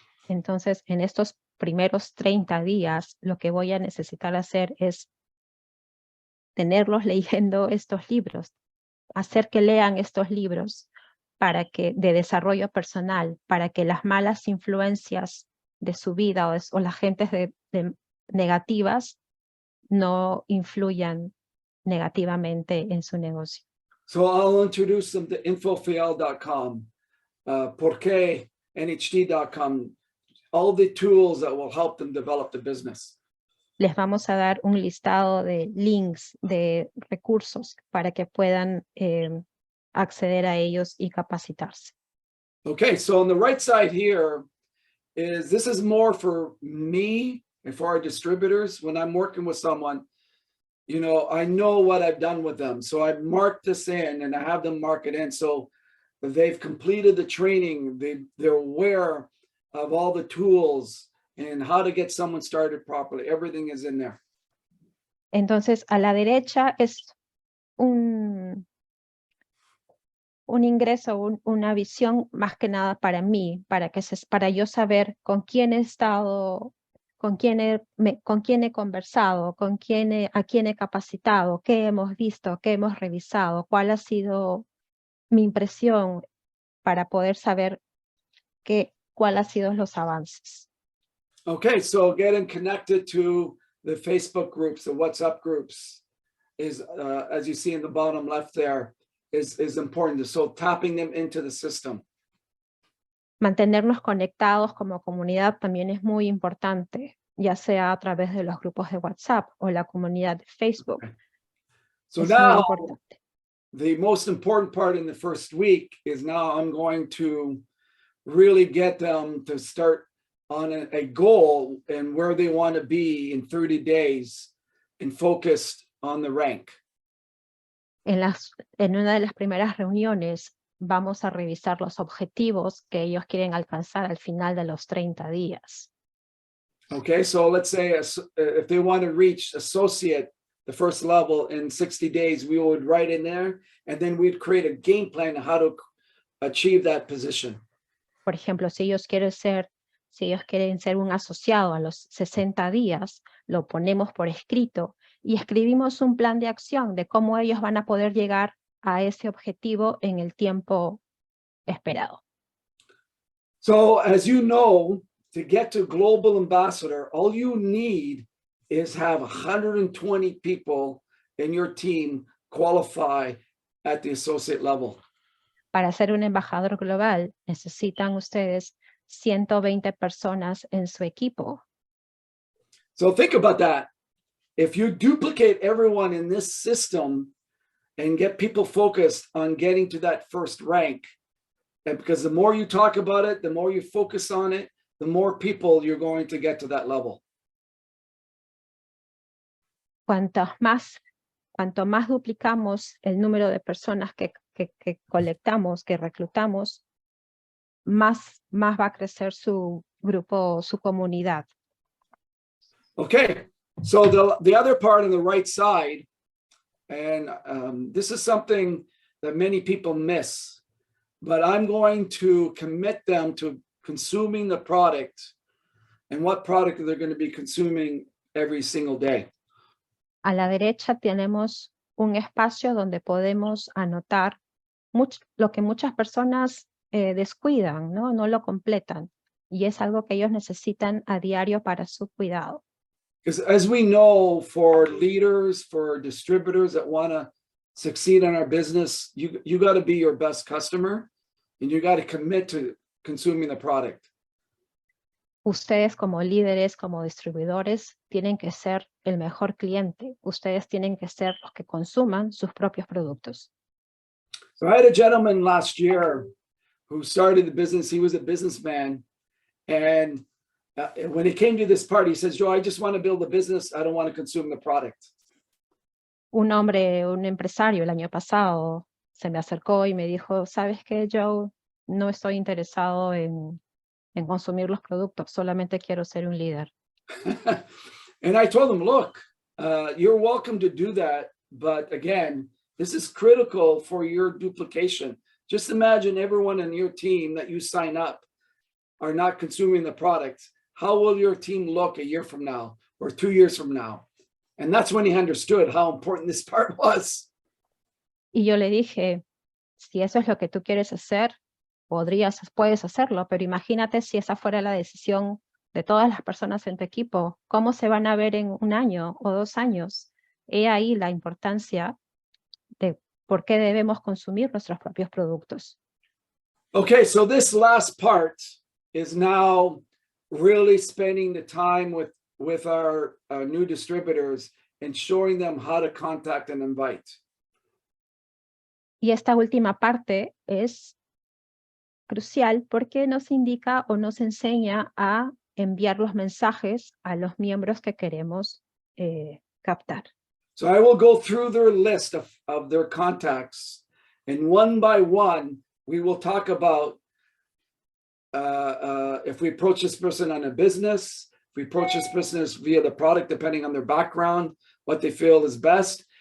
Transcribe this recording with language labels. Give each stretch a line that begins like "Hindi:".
Spanish: Entonces, en estos primeros 30 días, lo que voy a necesitar hacer es tenerlos leyendo estos libros, hacer que lean estos libros de desarrollo personal, para que las malas influencias de su vida o las gentes negativas no influyan negativamente en su negocio.
English: So I'll introduce them to infofiel.com,
Spanish: porque
English: nhd.com, all the tools that will help them develop the business.
Spanish: Les vamos a dar un listado de links, de recursos para que puedan acceder a ellos y capacitarse.
English: Okay, so on the right side here this is more for me and for our distributors. When I'm working with someone, you know, I know what I've done with them. So I mark this in and I have them mark it in. So they've completed the training. They're aware of all the tools and how to get someone started properly. Everything is in there.
Spanish: Entonces, a la derecha es un ingreso, una visión más que nada para mí, para yo saber con quién he estado, con quién he conversado, a quién he capacitado, qué hemos visto, qué hemos revisado, cuál ha sido mi impresión para poder saber cuál ha sido los avances.
English: Okay, so getting connected to the Facebook groups, the WhatsApp groups is, as you see in the bottom left there, is important. So tapping them into the system.
Spanish: Mantenernos conectados como comunidad también es muy importante, ya sea a través de los grupos de WhatsApp o la comunidad de Facebook.
English: Okay. So
Spanish: es muy
English: now
Spanish: importante.
English: the most important part in the first week is now I'm going to really get them to start on a goal and where they want to be in 30 days and focused on the rank.
Spanish: En una de las primeras reuniones vamos a revisar los objetivos que ellos quieren alcanzar al final de los 30 días.
English: Okay, so let's say if they want to reach associate, the first level in 60 days, we would write in there, and then we'd create a game plan on how to achieve that position.
Spanish: Por ejemplo, si ellos quieren ser un asociado a los 60 días, lo ponemos por escrito y escribimos un plan de acción de cómo ellos van a poder llegar a ese objetivo en el tiempo esperado.
English: So as you know, to get to global ambassador, all you need is have 120 people in your team qualify at the associate level.
Spanish: Para ser un embajador global, necesitan ustedes 120 personas en su equipo.
English: So think about that. If you duplicate everyone in this system and get people focused on getting to that first rank, and because the more you talk about it, the more you focus on it, the more people you're going to get to that level.
Spanish: Cuanto más duplicamos el número de personas que colectamos, que reclutamos, más va a crecer su grupo, su comunidad.
English: Okay, so the other part on the right side, and this is something that many people miss, but I'm going to commit them to consuming the product and what product they're going to be consuming every single day.
Spanish: A la derecha tenemos un espacio donde podemos anotar lo que muchas personas descuidan, ¿no? No lo completan. Y es algo que ellos necesitan a diario para su cuidado.
English: Because as we know, for leaders, for distributors that want to succeed in our business, you got to be your best customer and you got to commit to consuming the product.
Spanish: Ustedes como líderes, como distribuidores, tienen que ser el mejor cliente. Ustedes tienen que ser los que consuman sus propios productos.
English: So I had a gentleman last year who started the business. He was a businessman. And when he came to this part, he says, Joe, I just want to build a business. I don't want to consume the product.
Spanish: Un empresario el año pasado se me acercó y me dijo, ¿sabes qué, Joe? No estoy interesado en consumir los productos, solamente quiero ser un líder.
English: And I told him, look, you're welcome to do that. But again, this is critical for your duplication. Just imagine everyone in your team that you sign up are not consuming the product. How will your team look a year from now or 2 years from now? And that's when he understood how important this part was.
Spanish: Y yo le dije, si eso es lo que tú quieres hacer, puedes hacerlo, pero imagínate si esa fuera la decisión de todas las personas en tu equipo, ¿cómo se van a ver en 1 año o 2 años? He ahí la importancia de por qué debemos consumir nuestros propios productos.
English: Okay, so this last part is now really spending the time with our new distributors and showing them how to contact and invite.
Spanish: Y esta última parte es crucial porque nos indica o nos enseña a enviar los mensajes a los miembros que queremos captar.
English: So I will go through their list of their contacts, and one by one, we will talk about if we approach this person on a business, if we approach this business via the product, depending on their background, what they feel is best.